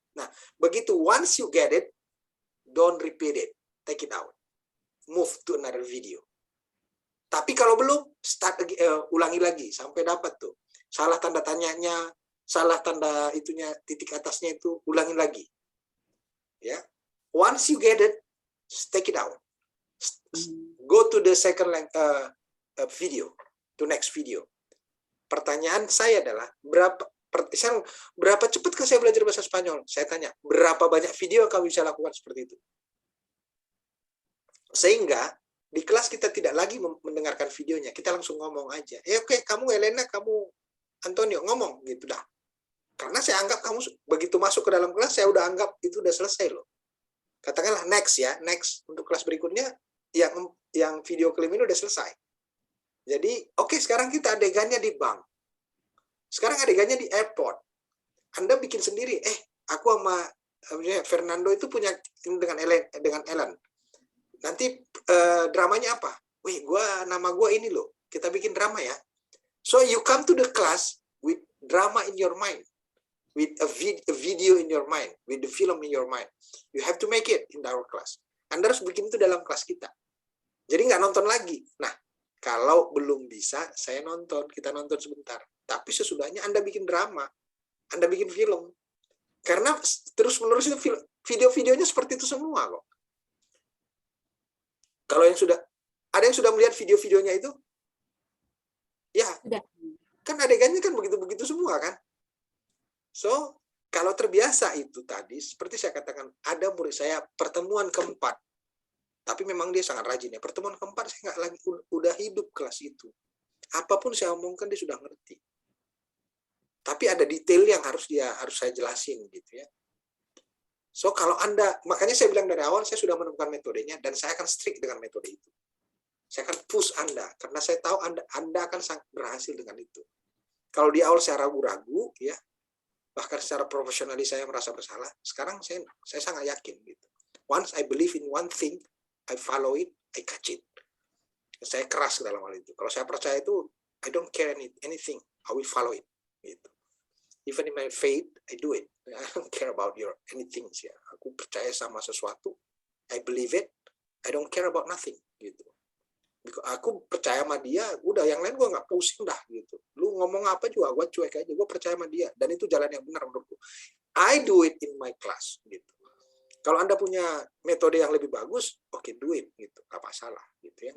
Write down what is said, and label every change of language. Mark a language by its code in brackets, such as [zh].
[id] Nah, begitu [en] once you get it, don't repeat it. Take it out. Move to another video. [id] Tapi kalau belum, ulangi lagi sampai dapat tuh. Salah tanda tanyanya, salah tanda itunya, titik atasnya itu, ulangi lagi. Ya. [en] Once you get it, take it out. Go to the second video, to next video. [id] Pertanyaan saya adalah, berapa cepatkah saya belajar bahasa Spanyol? Saya tanya, berapa banyak video kamu bisa lakukan seperti itu? Sehingga di kelas kita tidak lagi mendengarkan videonya, kita langsung ngomong aja. Oke, kamu Elena, kamu Antonio, ngomong gitu dah. Karena saya anggap kamu begitu masuk ke dalam kelas, saya udah anggap itu udah selesai loh. Katakanlah next ya, next untuk kelas berikutnya yang video klaim ini udah selesai. Jadi, oke, sekarang kita adegannya di bank. Sekarang adegannya di airport. Anda bikin sendiri. Aku sama Fernando itu punya dengan Ellen. Nanti dramanya apa? Nama gue ini loh. Kita bikin drama ya. [en] So you come to the class with drama in your mind, with a video in your mind, with the film in your mind. You have to make it in our class. [id] Anda harus bikin itu dalam kelas kita. Jadi nggak nonton lagi. Nah, kalau belum bisa, saya nonton. Kita nonton sebentar. Tapi sesudahnya Anda bikin drama, Anda bikin film. Karena terus-menerus itu video-videonya seperti itu semua kok. Kalau ada yang sudah melihat video-videonya itu? Ya, kan adegannya kan begitu-begitu semua kan? So, kalau terbiasa itu tadi, seperti saya katakan, ada murid saya pertemuan keempat, tapi memang dia sangat rajin ya. Pertemuan keempat saya nggak lagi udah hidup kelas itu. Apapun saya omongkan dia sudah ngerti. Tapi ada detail yang harus saya jelasin gitu ya. So kalau Anda, makanya saya bilang dari awal saya sudah menemukan metodenya dan saya akan strict dengan metode itu. Saya akan push Anda karena saya tahu Anda akan sangat berhasil dengan itu. Kalau di awal saya ragu-ragu ya, bahkan secara profesionalis saya merasa bersalah. Sekarang saya sangat yakin gitu. [en] Once I believe in one thing, I follow it, I catch it. [id] Saya keras dalam hal itu. Kalau saya percaya itu, [en] I don't care anything, I will follow it. [id] Gitu. [en] Even in my faith, I do it. I don't care about anything. Ya. [id] Aku percaya sama sesuatu, [en] I believe it, I don't care about nothing. [id] Gitu. Aku percaya sama dia, udah yang lain gue nggak pusing dah. Gitu. Lu ngomong apa juga, gue cuek aja. Gue percaya sama dia, dan itu jalan yang benar menurutku. [en] I do it in my class. [id] Gitu. Kalau Anda punya metode yang lebih bagus, oke, [en] do it. [id] Gitu. Nggak masalah. Gitu ya.